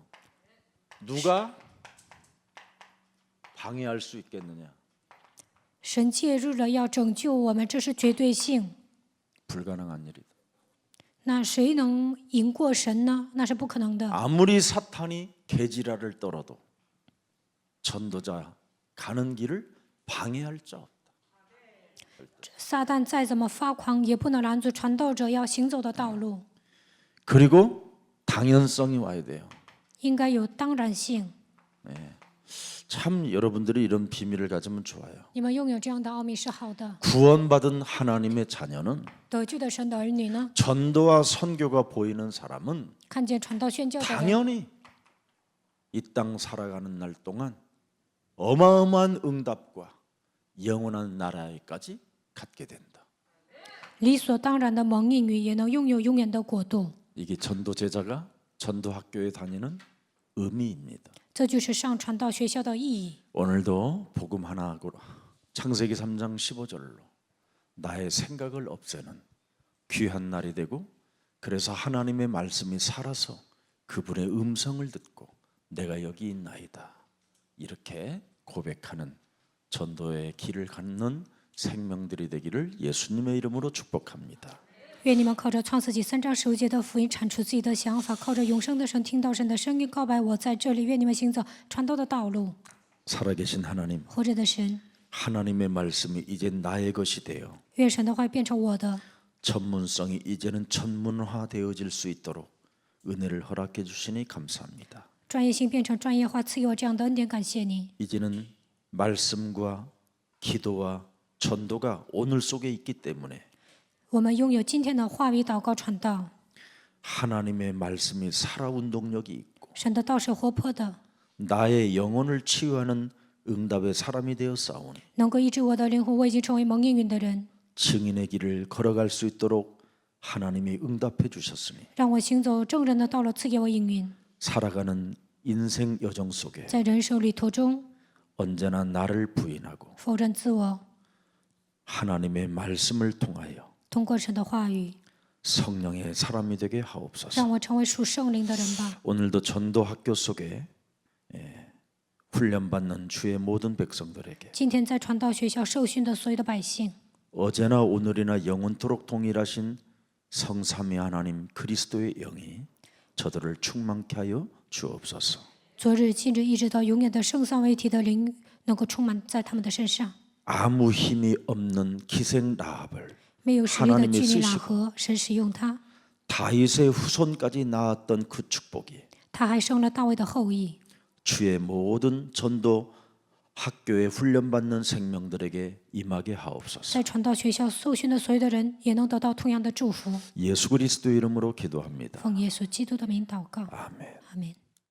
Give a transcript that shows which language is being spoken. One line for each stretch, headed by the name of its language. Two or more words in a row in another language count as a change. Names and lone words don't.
Korean: 누가 방해할 수 있겠느냐?
Chinese: 神介入了，要拯救我们，这是绝对性。
Korean: 불가능한 일이다.
Chinese: 那谁能赢过神呢？那是不可能的。
Korean: 아무리 사탄이 개지랄을 떨어도 전도자 가는 길을 방해할 자 없다.
Chinese: 撒旦再怎么发狂，也不能拦阻传道者要行走的道路。
Korean: 그리고 당연성이 와야 돼요.
Chinese: 应该有当然性。
Korean: 참 여러분들이 이런 비밀을 가지면 좋아요.
Chinese: 你们拥有这样的奥秘是好的。
Korean: 구원받은 하나님의 자녀는
Chinese: 得救的神的儿女呢，
Korean: 전도와 선교가 보이는 사람은
Chinese: 看见传道宣教的人，
Korean: 당연히 이 땅 살아가는 날 동안 어마어마한 응답과 영원한 나라에까지 갖게 된다.
Chinese: 理所当然的蒙应允，也能拥有永远的国度。
Korean: 이게 전도 제자가 전도 학교에 다니는 의미입니다.
Chinese: 这就是上传道学校的意义。
Korean: 오늘도 복음 하나 창세기 3장 15절로 나의 생각을 없애는 귀한 날이 되고 그래서 하나님의 말씀이 살아서 그분의 음성을 듣고 내가 여기 있나이다 이렇게 고백하는 전도의 길을 갖는 생명들이 되기를 예수님의 이름으로 축복합니다.
Chinese: 愿你们靠着创世纪3章15节的福音阐出自己的想法，靠着永生的神听到神的声音，告白我在这里。愿你们行走传道的道路。
Korean: 살아계신 하나님,
Chinese: 活着的神，
Korean: 하나님의 말씀이 이제 나의 것이 되어
Chinese: 愿神的话变成我的，
Korean: 전문성이 이제는 전문화되어질 수 있도록 은혜를 허락해 주시니 감사합니다.
Chinese: 专业性变成专业化，赐给我这样的恩典，感谢你。
Korean: 이제는 말씀과 기도와 전도가 오늘 속에 있기 때문에
Chinese: 我们拥有今天的话语、祷告、传道。
Korean: 하나님의 말씀이 살아운동력이 있고
Chinese: 神的道是活泼的，
Korean: 나의 영혼을 치유하는 응답의 사람이 되어 싸우니
Chinese: 能够医治我的灵魂。我已经成为蒙应允的人，
Korean: 증인의 길을 걸어갈 수 있도록 하나님이 응답해 주셨으니
Chinese: 让我行走正人的道路，赐给我应允。
Korean: 살아가는 인생 여정 속에
Chinese: 在人生旅途中，
Korean: 언제나 나를 부인하고
Chinese: 否认自我，
Korean: 하나님의 말씀을 통하여
Chinese: 通过神的话语，
Korean: 성령의 사람이 되게 하옵소서.
Chinese: 让我成为属圣灵的人吧。
Korean: 오늘도 전도 학교 속에 훈련받는 주의 모든 백성들에게
Chinese: 今天在传道学校受训的所有的百姓，
Korean: 어제나 오늘이나 영원토록 동일하신 성삼위 하나님 그리스도의 영이 저들을 충만케 하여 주옵소서.
Chinese: 昨日、今日一直到永远的圣三位一体的灵，能够充满在他们的身上。
Korean: 아무 힘이 없는 기생 라합을
Chinese: 没有实力的
Korean: 하나님이 居里喇 쓰시고
Chinese: 合，神使用他，
Korean: 다윗의 후손까지 낳았던 그 축복이
Chinese: 他还生了大卫的后裔。
Korean: 주의 모든 전도 학교에 훈련받는 생명들에게 임하게 하옵소서.
Chinese: 在传道学校受训的所有的人，也能得到同样的祝福。
Korean: 예수 그리스도 이름으로 기도합니다.
Chinese: 奉耶稣基督的名祷告，
Korean: 아멘.
Chinese: 阿门。